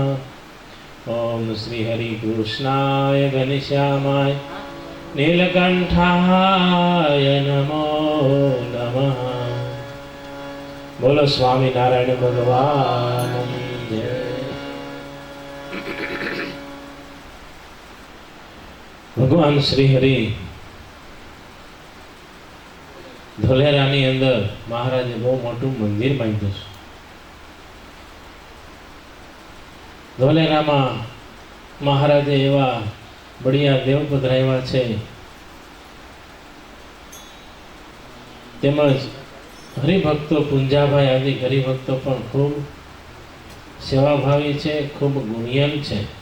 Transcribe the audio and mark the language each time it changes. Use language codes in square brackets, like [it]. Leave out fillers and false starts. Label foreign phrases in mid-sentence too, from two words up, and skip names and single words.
[sa] ओम श्री हरिकृष्णाय घनश्यामाय नीलकंठाय नमो नमः। [hi] बोलो स्वामीनारायण भगवान की जय। [gu] भगवान श्री हरि ધોલેરાની અંદર મહારાજે બહુ મોટું મંદિર બાંધ્યું છે। ધોલેરામાં મહારાજે એવા બળિયા દેવ પધરાવ્યા છે, તેમજ હરિભક્તો પુંજાભાઈ આદિ હરિભક્તો પણ ખૂબ સેવાભાવી છે, ખૂબ ગુણિયન છે।